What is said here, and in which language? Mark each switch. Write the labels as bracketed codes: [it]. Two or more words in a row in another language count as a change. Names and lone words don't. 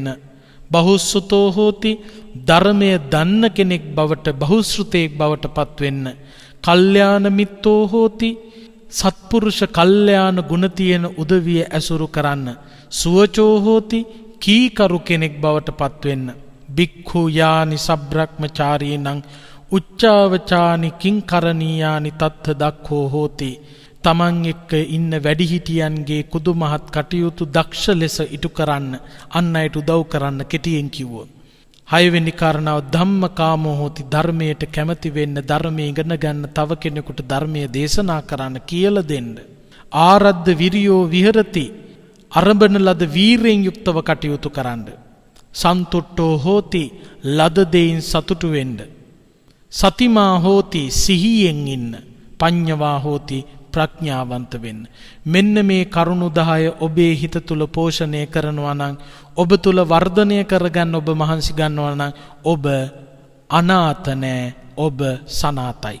[pi] බහුසුතෝ හෝති, [si] ධර්මය දන්න කෙනෙක් බවට, බහුශ්‍රුතයෙක් බවට පත්වෙන්න. [pi] කල්යාණ මිත්තෝ හෝති, [si] සත්පුරුෂ කල්යාණ ගුණ තියෙන උදවිය ඇසුරු කරන්න. [pi] සුවචෝ හෝති, [si] කීකරු කෙනෙක් බවට පත්වෙන්න. [pi] භික්ඛු යානි සබ්‍රක්‍මචාරීනං උච්චාවචානි කිංකරණීයානි තත්ථ දක්ඛෝ හෝති. [si] තමන් එක්ක ඉන්න වැඩිහිටියන්ගේ කුදුමහත් කටයුතු දක්ෂ ලෙස ඉටු කරන්න, අන් අයට උදව් කරන්න කෙටියෙන් කිව්වොත්. 6 වෙනි කාරණාව [pi] ධම්මකාමෝ හෝති, [si] ධර්මයට කැමති වෙන්න, ධර්මයේ ඉගෙන ගන්න, තව කෙනෙකුට ධර්මයේ දේශනා කරන්න කියලා දෙන්න. [pi] ආරද්ධ විරියෝ විහෙරති, [si] අරඹන ලද වීරයෙන් යුක්තව කටයුතු කරන්න. [pi] සන්තුට්ඨෝ හෝති, [si] ලද දෙයින් සතුටු වෙන්න. [pi] සතිමා හෝති, [si] සිහියෙන් ඉන්න. [pi] පඤ්ඤවා හෝති, [si] ප්‍රඥාවන්ත වෙන්න. මෙන්න මේ කරුණු 10 ඔබේ හිත තුල පෝෂණය කරනවා නම්, ඔබ තුල වර්ධනය කරගන්න ඔබ මහන්සි ගන්නවා නම් ඔබ අනාථ නෑ, ඔබ සනාතයි.